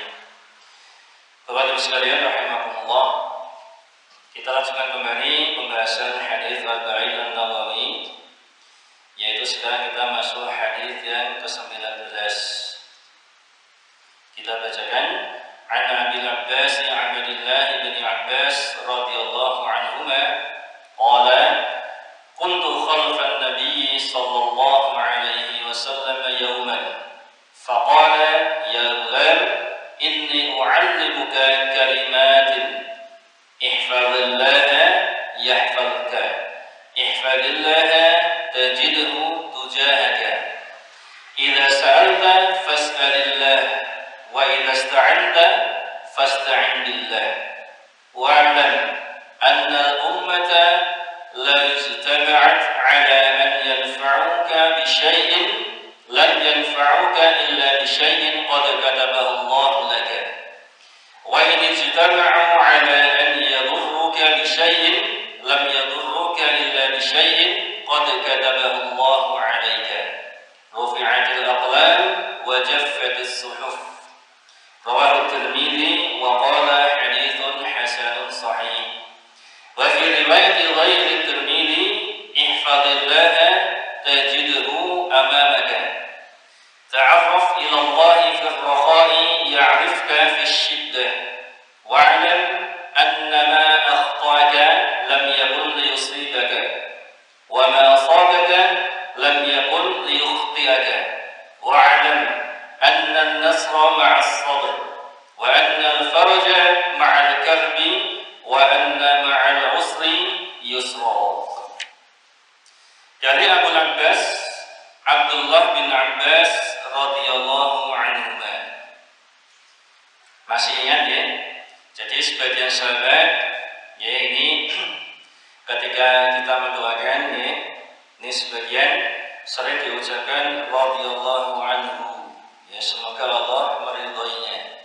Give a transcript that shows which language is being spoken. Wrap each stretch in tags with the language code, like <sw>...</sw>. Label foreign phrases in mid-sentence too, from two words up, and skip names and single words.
<id>Bapak Ibu sekalian rahimakumullah, kita lanjutkan kembali pembahasan hadis Arba'in An-Nawawi, yaitu sekarang kita masuk hadis yang ke-19. Kita bacakan</id> <ar>عن أبي العباس عبد الله بن عباس رضي الله عنهما قال كنت خلف النبي صلى الله عليه وسلم يوما فقال يا غلام إني أعلمك كلمات احفظ الله يحفظك احفظ الله تجده تجاهك إذا سألت فاسأل الله و إذا استعنت فاستعن بالله واعلم أن الأمة لا اجتمعت على أن ينفعك بشيء لن ينفعك إلا بشيء قد كتبه الله لك وإن اجتمعوا على أن يضرك بشيء لم يضرك إلا بشيء قد كتبه الله عليك رفعت الأقلام وجفت الصحف. رواه الترمذي وقال حديث حسن صحيح. وفي رواية غير الترمذي احفظ الله تجده أمامك تعرف إلى الله في الرخاء يعرفك في الشدة واعلم أن ما أخطأك لم يكن ليصيبك وما أصابك لم يكن ليخطئك واعلم أن النصر مع الصبر وأن الفرج مع الكرب وأن مع العسر يسرا.</ar> <id>Dari Abu Abbas Abdullah bin Abbas</id> <ar>رضي الله عنهما.</ar> <id>Masih ingat ya? Jadi sebagian sahabat ya, ini ketika kita mendoakan ya, ini sebagian sering diucapkan</id> <ar>رضي الله عنه,</ar> <id>ya semoga Allah meridhoinya.</id>